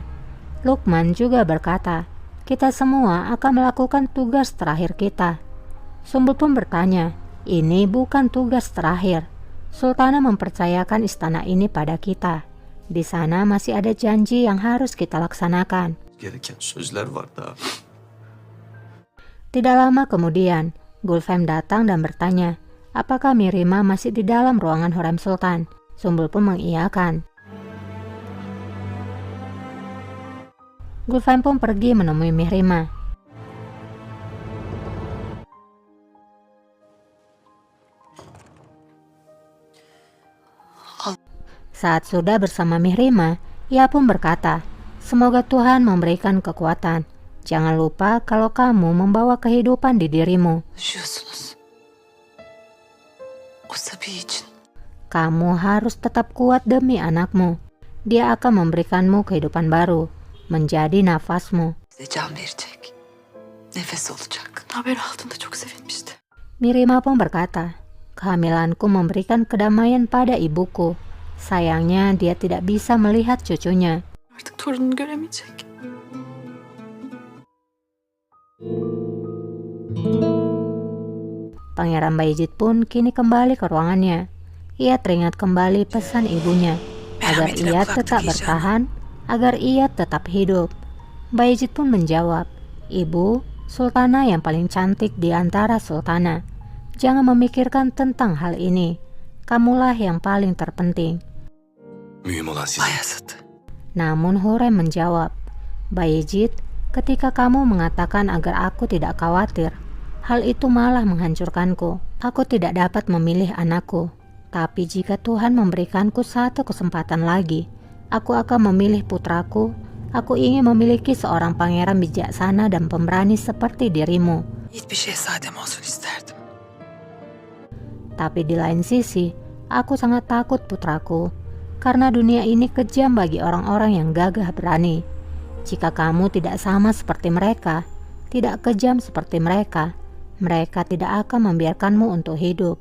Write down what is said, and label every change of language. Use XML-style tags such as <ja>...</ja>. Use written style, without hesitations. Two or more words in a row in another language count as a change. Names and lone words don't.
<id>Lukman juga berkata, kita semua akan melakukan tugas terakhir kita. Sumbul pun bertanya, ini bukan tugas terakhir. Sultana mempercayakan istana ini pada kita. Di sana masih ada janji yang harus kita laksanakan.</id> <tr>Gereken sözler var daha.</tr> <id>Tidak lama kemudian, Gulfem datang dan bertanya, apakah Mirima masih di dalam ruangan Hurrem Sultan? Sumbul pun mengiyakan. Gulfem pun pergi menemui Mirima. Saat sudah bersama Mirima, ia pun berkata, semoga Tuhan memberikan kekuatan. Jangan lupa kalau kamu membawa kehidupan di dirimu.</id> <tr>Yaşıyorsunuz. O Sabi için.</tr> <id>Kamu harus tetap kuat demi anakmu. Dia akan memberikanmu kehidupan baru, menjadi nafasmu.</id> <tr>Size can verecek. Nefes olacak. Haber aldığında çok sevinmişti.</tr> <id>Mirima pun berkata, kehamilanku memberikan kedamaian pada ibuku. Sayangnya dia tidak bisa melihat cucunya.</id> <tr>Artık torununu göremeyecek.</tr> <id>Pangeran Bayezid pun kini kembali ke ruangannya. Ia teringat kembali pesan ibunya, agar ia tetap bertahan, agar ia tetap hidup. Bayezid pun menjawab, Ibu, Sultana yang paling cantik di antara Sultana. Jangan memikirkan tentang hal ini. Kamulah yang paling terpenting.</id> <tr>Mühim olan sizin.</tr> <id>Bayezid. Namun Hurrem menjawab, Bayezid, ketika kamu mengatakan agar aku tidak khawatir, hal itu malah menghancurkanku. Aku tidak dapat memilih anakku. Tapi jika Tuhan memberikanku satu kesempatan lagi, aku akan memilih putraku. Aku ingin memiliki seorang pangeran bijaksana dan pemberani seperti dirimu.</id> <tr>Yiğit bir şehzadem olsun isterdim.</tr> <id>Tapi di lain sisi, aku sangat takut putraku, karena dunia ini kejam bagi orang-orang yang gagah berani. Jika kamu tidak sama seperti mereka, tidak kejam seperti mereka, mereka tidak akan membiarkanmu untuk hidup.</id>